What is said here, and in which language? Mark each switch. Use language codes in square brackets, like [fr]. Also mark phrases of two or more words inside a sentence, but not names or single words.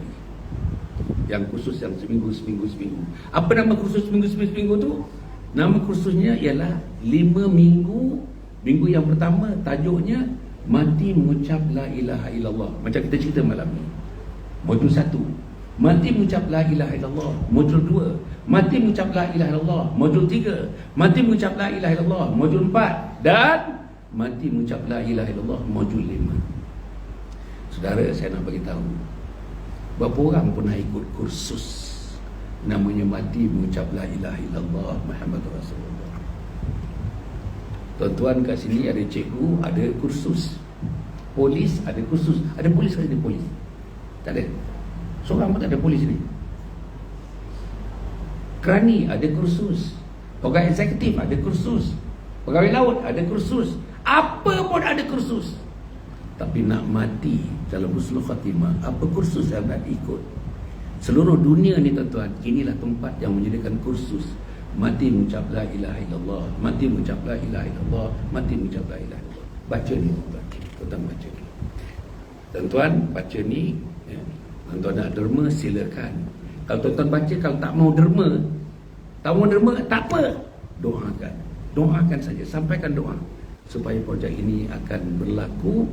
[ms] Yang khusus yang seminggu. Apa nama kursus seminggu tu? Nama kursusnya ialah 5 minggu. Minggu yang pertama tajuknya Mati Mengucap La Ilaha Illallah. Macam kita cerita malam ni. Modul 1, Mati Mengucap La Ilaha Illallah. Modul 2, Mati Mengucap La Ilaha Illallah. Modul 3, Mati Mengucap La Ilaha Illallah. Modul 4, dan Mati Mengucap La Ilaha Illallah. Modul 5. Saudara, saya nak bagi tahu, berapa orang pernah ikut kursus namanya Mati Mengucap La Ilaha Illallah Muhammadur Rasulullah? Tuan-tuan kat sini ada cikgu, ada kursus. Polis ada kursus. Ada polis ke ada polis? Tak ada. Seorang pun tak ada polis ni. Kerani ada kursus. Pegawai eksekutif ada kursus. Pegawai laut ada kursus. Apa pun ada kursus. Tapi nak mati dalam [ar] حسن الخاتمة, [ms] apa kursus yang nak ikut? Seluruh dunia ni tuan-tuan, inilah tempat yang menyediakan kursus. Mati mengucap La Ilaha Illallah, mati mengucap La Ilaha Illallah, mati mengucap La Ilaha Illallah. Baca ni tuan-tuan, tuan-tuan baca ni. Tuan-tuan baca ni ya. Tuan-tuan nak derma silakan. Kalau tuan-tuan baca, kalau tak mau derma, tak apa, doakan saja, sampaikan doa supaya projek ini akan berlaku.